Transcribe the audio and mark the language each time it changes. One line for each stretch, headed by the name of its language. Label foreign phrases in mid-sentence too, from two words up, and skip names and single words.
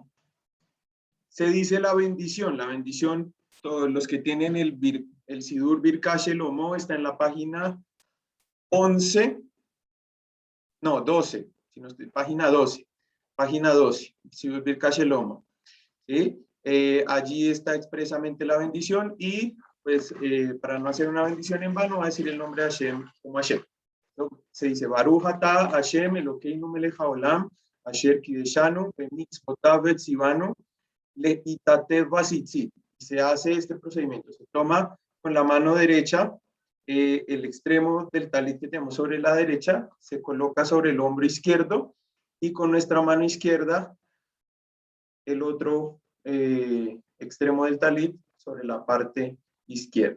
Spanish: Se dice la bendición, todos los que tienen el Sidur Birkat Shelomo está en la página 11, no, 12, si no estoy, página 12, Sidur Birkat Shelomo. ¿Sí? Allí está expresamente la bendición y pues para no hacer una bendición en vano va a decir el nombre de Hashem como Hashem. ¿No? Se dice
Hebrew: ברוך אתה השם אלוקינו מלך העולם אשר קדשנו במצוותיו וצוונו להתעטף בציצית.
Spanish: Se hace este procedimiento, se toma con la mano derecha el extremo del talit que tenemos sobre la derecha, se coloca sobre el hombro izquierdo y con nuestra mano izquierda el otro extremo del talit sobre la parte izquierda.